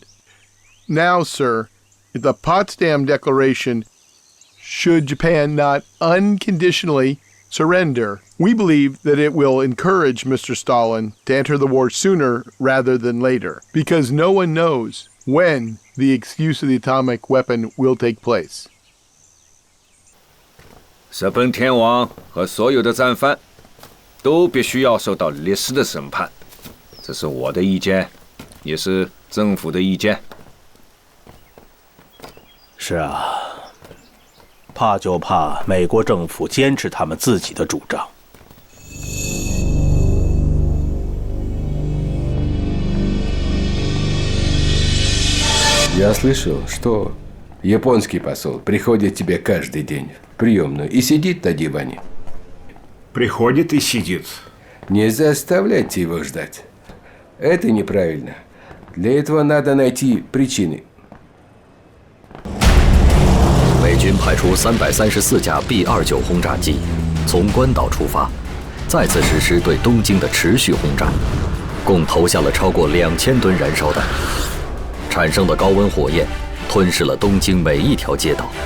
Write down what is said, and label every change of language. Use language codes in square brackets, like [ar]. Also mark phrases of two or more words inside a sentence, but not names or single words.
[en] Now, sir, the Potsdam Declaration, should Japan not unconditionally surrender, we believe that it will encourage Mr. Stalin to enter the war sooner rather than later, because no one knows when the excuse of the atomic weapon will take place. [zh] 日本天皇和所有的战犯都必须要受到历史的审判，这是我的意见，也是政府的意见。是啊，怕就怕美国政府坚持他们自己的主张。 [ru] Я слышал, что японский посол приходит тебе каждый день в приемную и сидит на диване. Приходит и сидит. Не заставляйте его ждать. Это неправильно. Для этого надо найти причины. [zh] 美军派出334架 B-29轰炸机，从关岛出发，再次实施对东京的持续轰炸，共投下了超过2000吨燃烧弹，产生的高温火焰吞噬了东京每一条街道。